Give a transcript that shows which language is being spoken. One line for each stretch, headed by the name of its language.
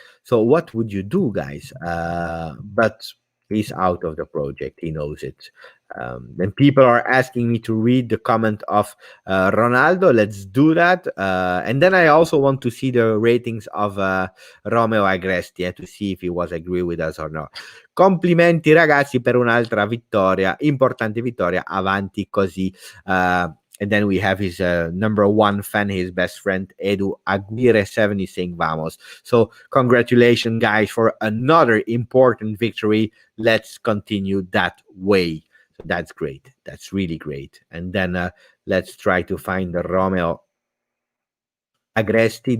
English: So what would you do, guys? But he's out of the project. He knows it. Then people are asking me to read the comment of Ronaldo. Let's do that. And then I also want to see the ratings of Romeo Agresti, to see if he was agree with us or not.
Italian: Complimenti ragazzi per un'altra vittoria, importante vittoria, avanti così.
English: And then we have his number 1 fan, his best friend, Edu Aguirre70 saying vamos. So congratulations, guys, for another important victory. Let's continue that way. So that's great. That's really great. And then let's try to find the Romeo Agresti.